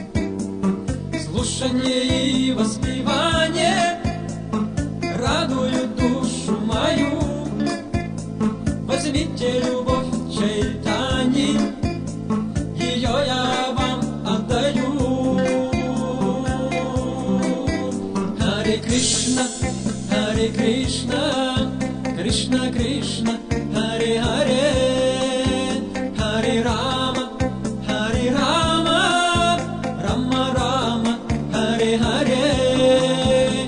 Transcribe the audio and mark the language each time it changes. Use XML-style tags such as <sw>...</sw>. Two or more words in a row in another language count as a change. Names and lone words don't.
<ru>Слушание и воспевание радуют душу мою. Возьмите любовь Чайтани, ее я вам отдаю.</ru> <sa>हरे कृष्ण, कृष्ण कृष्ण, हरे हरे, हरे राम, राम राम, हरे हरे.</sa>